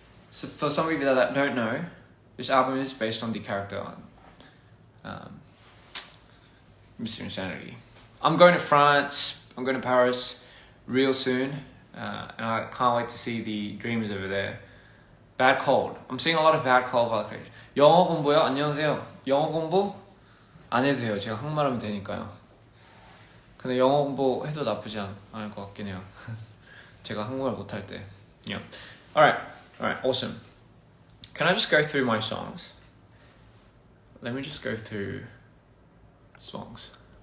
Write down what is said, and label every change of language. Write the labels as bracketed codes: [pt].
[en] So for some of you that don't know, this album is based on the character Mr. Insanity. I'm going to France, I'm going to Paris real soon. And I can't wait to see the Dreamers over there. Bad Cold. I'm seeing a lot of Bad Cold vibes. [ko] 영어 공부요? 안녕하세요. 영어 공부? 안 해도 돼요. 제가 한국말하면 되니까요. 근데 영어 공부 해도 나쁘지 않을 것 같긴 해요. 제가 한국말 못할 때. [en] Yeah. Alright, awesome. Can I just go through my songs? Let me just go through songs.